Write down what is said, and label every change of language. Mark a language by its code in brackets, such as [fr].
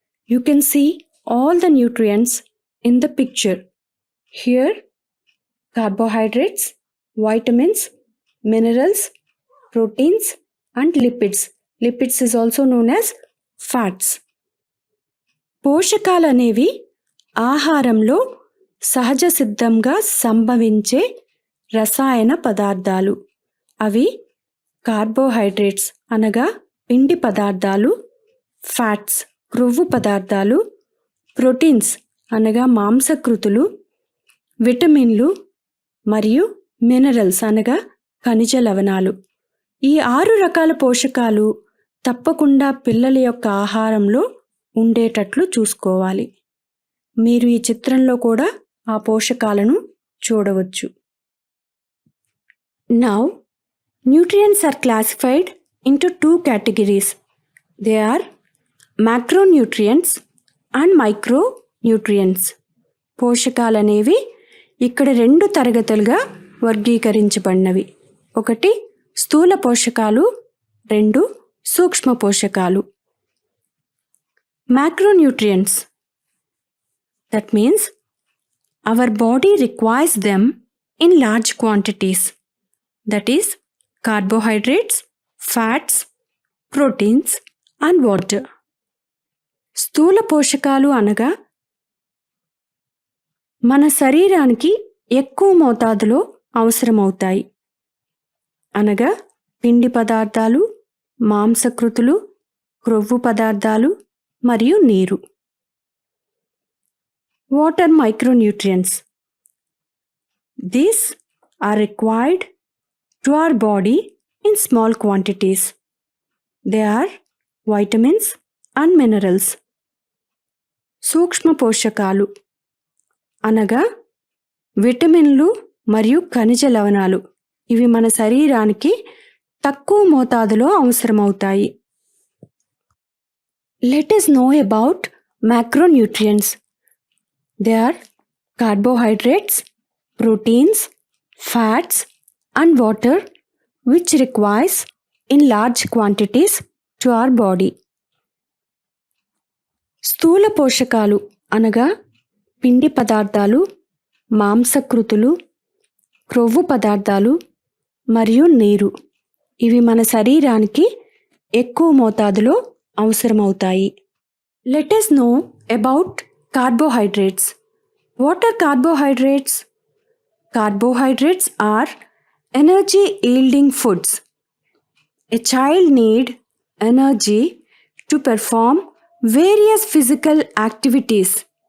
[en] You can see all the nutrients in the picture. Here, carbohydrates, vitamins, minerals, proteins, and lipids. Lipids is also known as fats. [te] పోషకాలు అనేవి ఆహారంలో సహజ సిద్ధంగా సంభవించే రసాయన పదార్థాలు. అవి కార్బోహైడ్రేట్స్ అనగా పిండి పదార్థాలు, ఫ్యాట్స్ క్రొవ్వు పదార్థాలు, ప్రోటీన్స్ అనగా మాంసకృతులు, విటమిన్లు మరియు మినరల్స్ అనగా ఖనిజ లవణాలు. ఈ 6 రకాల పోషకాలు తప్పకుండా పిల్లల యొక్క ఆహారంలో ఉండేటట్లు చూసుకోవాలి. మీరు ఈ చిత్రంలో కూడా ఆ పోషకాలను చూడవచ్చు. [en] Now, nutrients are classified into 2 categories. They are macronutrients and micronutrients. [te] పోషకాలు అనేవి ఇక్కడ 2 తరగతులుగా వర్గీకరించబడినవి. ఒకటి స్థూల పోషకాలు, 2 సూక్ష్మ పోషకాలు. [en] Macronutrients. That means our body requires them in large quantities. That is carbohydrates, fats, proteins and water. [te] స్థూల పోషకాలు అనగా మన శరీరానికి ఎక్కువ మోతాదులో అవసరమవుతాయి. అనగా పిండి పదార్థాలు, మాంసకృతులు, క్రొవ్వు పదార్థాలు మరియు నీరు. [en] What are micronutrients? These are required to our body in small quantities. They are vitamins and minerals. [te] సూక్ష్మ పోషకాలు అనగా విటమిన్లు మరియు ఖనిజ లవణాలు. ఇవి మన శరీరానికి తక్కువ మోతాదులో అవసరమవుతాయి. [en] Let us know about macronutrients. They are carbohydrates, proteins, fats, and water which requires in large quantities to our body. [te] స్థూల పోషకాలు అనగా పిండి పదార్థాలు, మాంసకృతులు, క్రొవ్వు పదార్థాలు మరియు నీరు. ఇవి మన శరీరానికి ఎక్కువ మోతాదులో అవసరమవుతాయి. [en] Let us know about carbohydrates. What are carbohydrates? Carbohydrates are energy yielding foods. A child needs energy to perform various physical activities.